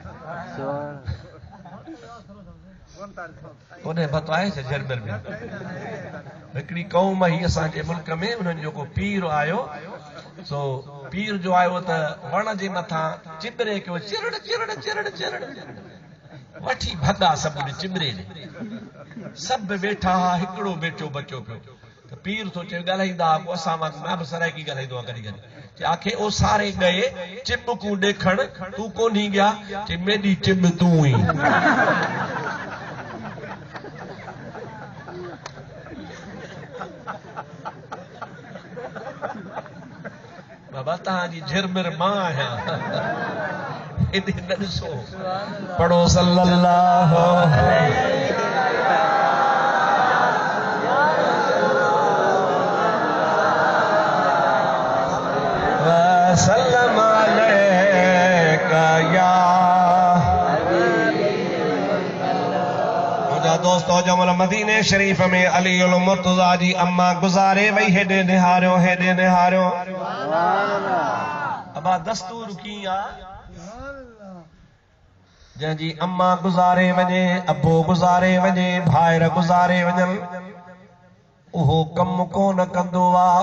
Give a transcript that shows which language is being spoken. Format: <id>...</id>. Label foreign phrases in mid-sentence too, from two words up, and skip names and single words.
<sd>उन पतो आहे छा झिरमिर में हिकिड़ी क़ौम ही असांजे मुल्क में, उन्हनि जो को पीर आयो, सो पीर जो आयो त वण जे मथां चिबरे कयो, चिरड़ चिरड़ चिरड़ चिरड़ वठी भॻा सभु चिबरे ॾे, सभु वेठा हा, हिकिड़ो बेटो बचो पियो। त पीर थो चए ॻाल्हाईंदा को असां मां बि सराइकी ॻाल्हाईंदो आहे कॾहिं कॾहिं,</sd> <skr>آکھے او سارے گئے چبکو ݙیکھݨ توں کونی گیا، چے میری چب توں ہی.</skr> <sd>बाबा तव्हांजी झिरमिर मां आहियां, हेॾे न ॾिसो। पढ़ो</sd> <ar>صلى الله وسلم عليك</ar> <sd>या मुझा दोस्तों। जमल मदीने शरीफ में अली उल मुर्तज़ा जी अम्मा गुज़ारे वई, हेॾे निहारियो हेॾे निहारियो। अबा दस्तूर की आ, जंहिंजी अम्मा गुज़ारे वञे, अबो गुज़ारे वञे, भाइर गुज़ारे वञनि, उहो कम कोन कंदो आ।</sd>